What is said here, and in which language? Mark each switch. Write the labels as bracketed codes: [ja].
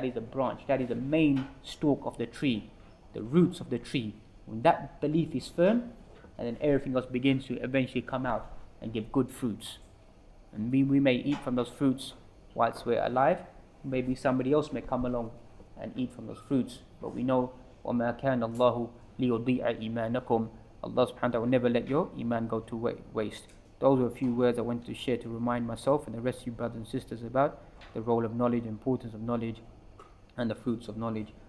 [en] That is the branch, that is the main stalk of the tree, the roots of the tree. When that belief is firm, and then everything else begins to eventually come out and give good fruits. And we may eat from those fruits whilst we're alive. Maybe somebody else may come along and eat from those fruits. But we know, [ar] وَمَا كَانَ اللَّهُ لِيُضِيعَ إِيمَانَكُمْ. [en] Allah subhanahu wa ta'ala will never let your iman go to waste. Those are a few words I wanted to share to remind myself and the rest of you brothers and sisters about the role of knowledge, importance of knowledge, and the fruits of knowledge.